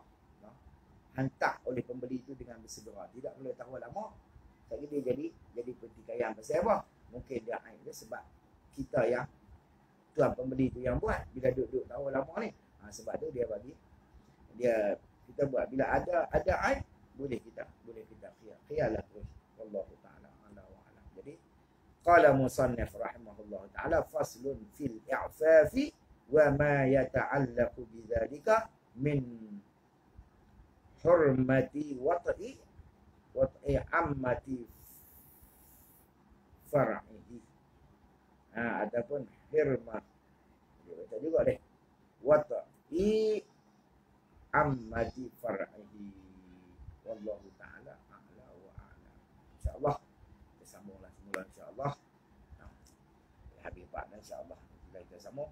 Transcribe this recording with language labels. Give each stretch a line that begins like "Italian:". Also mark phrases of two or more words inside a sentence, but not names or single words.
Malay: Hantar oleh pembeli itu dengan bersegera. Tidak boleh tahu lama. Jadi dia jadi pertikaian. Pasal apa? Mungkin dia aib dia sebab kita yang tuan pembeli tu yang buat. Bila duduk tahu lama ni, sebab tu dia bagi, kita buat. Bila ada aib, boleh kita khiyarlah terus.
Arabic: والله تعالى أعلى وأعلى. Jadi قال المصنف رحمه الله تعالى فصل في الإعفاف وما يتعلق بذلك من حرمة وطء أمة فرعه.
Malay: Ataupun hirmah. Dia baca juga deh.
Arabic: وطء أمة فرعه. والله تعالى أعلى وأعلى.
Malay: InsyaAllah sambunglah semula insya-Allah. Habis part insya-Allah kita sambung.